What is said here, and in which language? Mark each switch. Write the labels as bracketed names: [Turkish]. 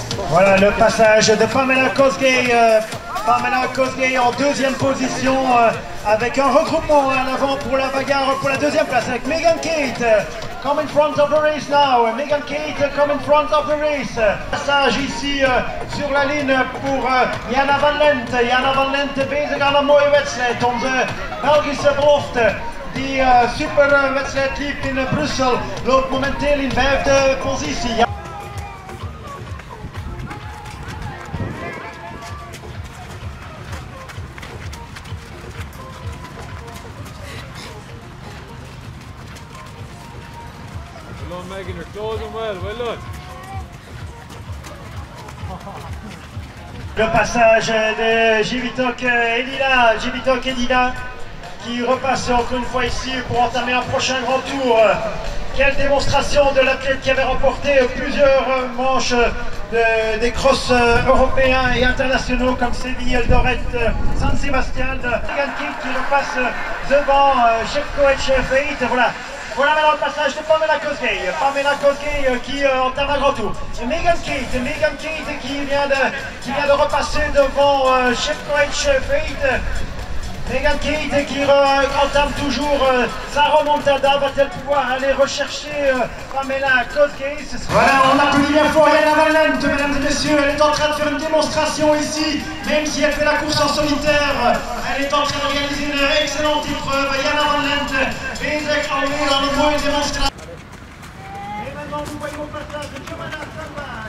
[French] Voilà le passage de Pamela Koskei. Pamela Koskei en deuxième position avec un regroupement à l'avant pour la bagarre pour la deuxième place avec Megan Kate. [English] Come in front of the race now. Megan Kate come in front of the race. [French] Passage ici sur la ligne pour Jana Van Lent. [Dutch] Jana Van Lent bezig aan een mooie wedstrijd. Onze Belgische belofte die super wedstrijd liep in Brussel loopt momenteel in 5e positie. [English] Megan, you're closing well done. [French] Le passage de Jevitoc Elina, Jevitoc Elina qui repasse encore une fois ici pour entamer un prochain grand tour. Quelle démonstration de l'athlète qui avait remporté plusieurs manches des crosses européens et internationaux comme Séville, Eldoret, San Sebastian. Megan Kate qui repasse devant Jefcovic Feit. Voilà. Voilà maintenant le passage de Pamela Kosgei. Pamela Kosgei qui entame un grand tour. Megan Kate qui vient de repasser devant Chepkoech Fate. Megan Kate qui entame toujours sa remontada. Va-t-elle pouvoir aller rechercher Pamela Kosgei? Voilà, on applaudit bien fort Jana Van Lent, mesdames et messieurs. Elle est en train de faire une démonstration ici, même si elle fait la course en solitaire. Elle est en train d'organiser une excellente épreuve. [Dutch] Jana Van Lent bezig alweer aan een mooie demonstratie. [French] Et maintenant, nous voyons au passage de Giovanna Samba.